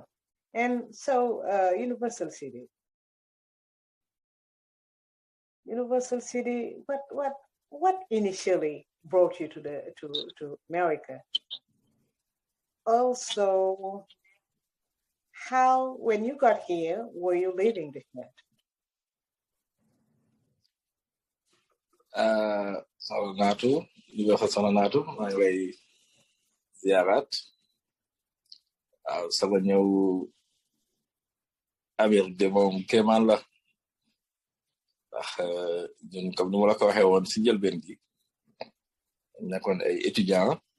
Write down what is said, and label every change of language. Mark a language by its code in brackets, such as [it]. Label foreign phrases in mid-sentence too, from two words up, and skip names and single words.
[en] And so Universal City, what initially brought you to America? Also, how, when you got here, were you living different? [wo] Soxna Natou ñu wax soxna Natou maa ngi lay ziarat sama ñëw Amérique de moom kéemaan la ndax ñun comme ni ma la ko waxee woon si njëlbeen gi nekkoon ay étudiant